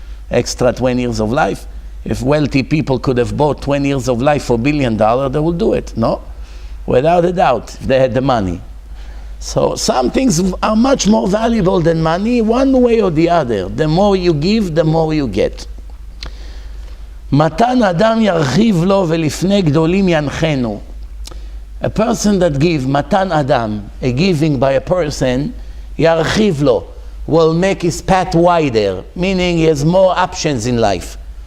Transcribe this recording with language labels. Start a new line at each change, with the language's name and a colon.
English: Extra 20 years of life. If wealthy people could have bought 20 years of life for $1 billion, they would do it, no? Without a doubt, if they had the money. So some things are much more valuable than money, one way or the other. The more you give, the more you get.
Hebrew: מתן אדם ירחיב לו ולפני גדולים ינחנו.
English: A person that gives,
Hebrew: מתן אדם,
English: a giving by a person,
Hebrew: ירחיב לו,
English: will make his path wider, meaning he has more options in life.